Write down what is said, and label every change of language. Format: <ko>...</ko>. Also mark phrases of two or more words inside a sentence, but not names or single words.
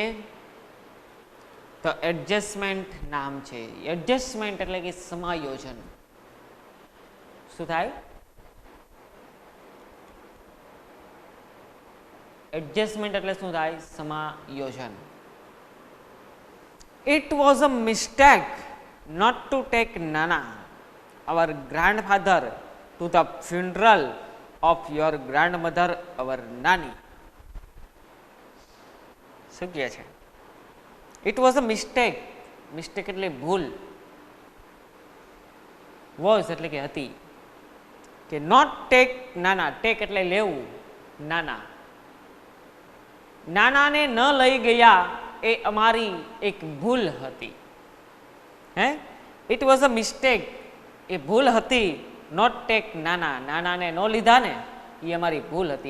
<gu>તો એડજસ્ટમેન્ટ નામ છે. એડજસ્ટમેન્ટ એટલે કે સમાયોજન. શું થાય? એડજસ્ટમેન્ટ એટલે શું થાય? સમાયોજન.</gu> <en>It was a mistake not to take Nana, our grandfather, to the funeral of your grandmother, our Nani.</en> <gu>શું કહે છે?</gu> <en>It was a mistake.</en> <gu>Mistake એટલે ભૂલ. Was એટલે કે હતી.</gu> <en>કે not take Nana. Take</en> <gu>એટલે લેવું. નાના. નાનાને ન લઈ ગયા એ અમારી એક ભૂલ હતી. હે?</gu> <en>It was a mistake.</en> <gu>એ ભૂલ હતી.</gu> <en>not take</en> <gu>નાના. નાનાને ન લીધા ને એ અમારી ભૂલ હતી.</gu>